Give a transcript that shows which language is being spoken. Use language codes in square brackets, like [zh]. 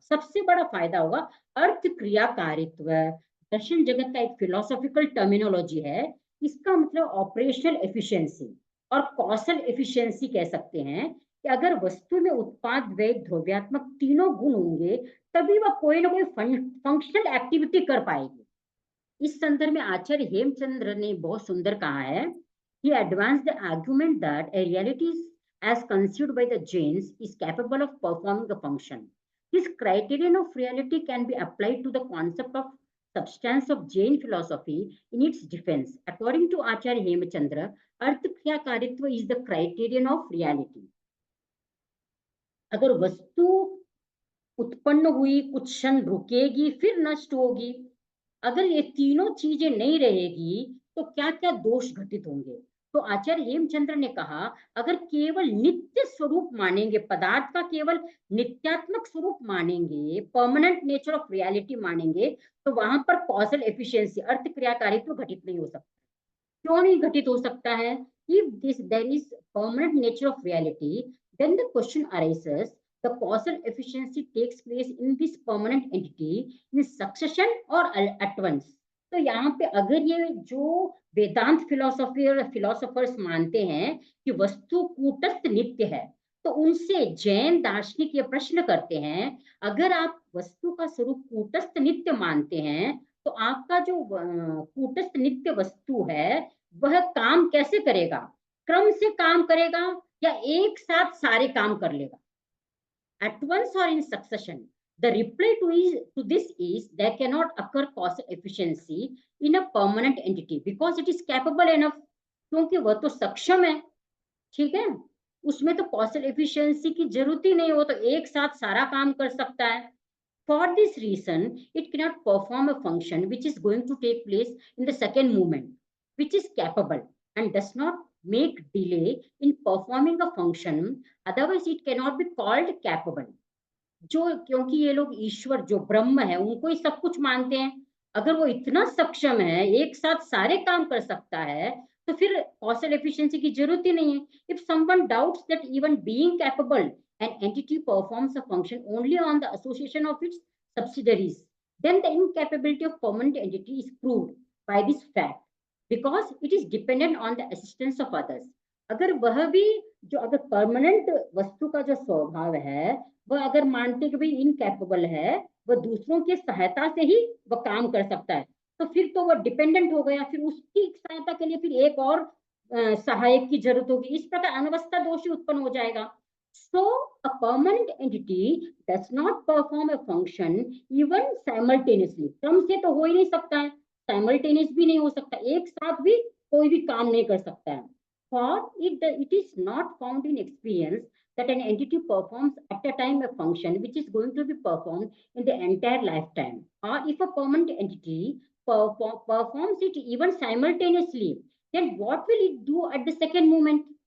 [hi] सबसे बड़ा फायदा होगा अर्थ क्रियाकारित्व। दर्शन जगत का एक फिलोसॉफिकल टर्मिनोलॉजी है, इसका मतलब ऑपरेशनल एफिशिएंसी और कौशल एफिशिएंसी कह सकते हैं कि अगर वस्तु में उत्पाद व्यय द्रव्यात्मक तीनों गुण होंगे तभी वह कोई ना कोई फंक्शनल एक्टिविटी कर पाएगी। इस संदर्भ में आचार्य हेमचंद्र ने बहुत सुंदर कहा है, [en] he advanced the argument that a reality as conceived by the Jains is capable of performing a function. This criterion of reality can be applied to the concept of substance of Jain philosophy in its defense. According to Acharya Hemachandra, artha kriyakaritva is the criterion of reality. [hi] अगर वस्तु उत्पन्न हुई, कुछ क्षण रुकेगी, फिर नष्ट होगी, अगर ये तीनों चीजें नहीं रहेगी तो क्या क्या दोष घटित होंगे? तो आचार्य हेमचंद्र ने कहा, अगर केवल नित्य स्वरूप मानेंगे, पदार्थ का केवल नित्यात्मक स्वरूप मानेंगे, परमानेंट नेचर ऑफ रियलिटी मानेंगे, तो वहां पर कॉजल एफिशिएंसी अर्थ क्रियाकारित्व घटित नहीं हो सकता। क्यों नहीं घटित हो सकता है? [en] If this there is permanent nature of reality, then the question arises, the causal efficiency takes place in this permanent entity in succession or at once. [hi] तो यहाँ पे अगर ये जो वेदांत फिलोसफी और फिलोसोफर्स मानते हैं कि वस्तु कूटस्थ नित्य है, तो उनसे जैन दार्शनिक ये प्रश्न करते हैं, अगर आप वस्तु का स्वरूप कूटस्थ नित्य मानते हैं, तो आपका जो कूटस्थ नित्य वस्तु है, वह काम कैसे करेगा? क्रम से काम करेगा या एक साथ सारे काम कर लेगा? [en] At once or in succession? The reply to this is there cannot occur causal efficiency in a permanent entity because it is capable enough. [hi] क्योंकि वह तो सक्षम है, ठीक है, उसमें तो कॉसल एफिशिएंसी की जरूरत ही नहीं, हो तो एक साथ सारा काम कर सकता है. [en] For this reason, it cannot perform a function which is going to take place in the second movement, which is capable and does not make delay in performing a function. Otherwise, it cannot be called capable. [hi] जो क्योंकि ये लोग ईश्वर जो ब्रह्म है उनको ही सब कुछ मानते हैं, अगर वो इतना सक्षम है, एक साथ सारे काम कर सकता है, तो फिर कॉसल एफिशिएंसी की जरूरत ही नहीं है. [en] If someone doubts that even being capable an entity performs a function only on the association of its subsidiaries, then the incapability of permanent entity is proved by this fact because it is dependent on the assistance of others. [hi] अगर वह भी जो अगर permanent वस्तु का जो स्वभाव है, वह अगर मानते कि भाई इनकैपेबल है, वह दूसरों की सहायता से ही वह काम कर सकता है, तो फिर तो वह डिपेंडेंट हो गया, फिर उसकी सहायता के लिए फिर एक और सहायक की जरूरत होगी, इस प्रकार अनवस्था दोष उत्पन्न हो जाएगा. [en] So a permanent entity does not perform a function even simultaneously. [hi] क्रम से तो हो ही नहीं सकता है, simultaneous भी नहीं हो सकता, एक साथ भी कोई भी काम नहीं कर सकता है. [en] For it is not found in experience that an entity performs at a time a function which is going to be performed in the entire lifetime. Or if a permanent entity performs it even simultaneously, then what will it do at the second moment?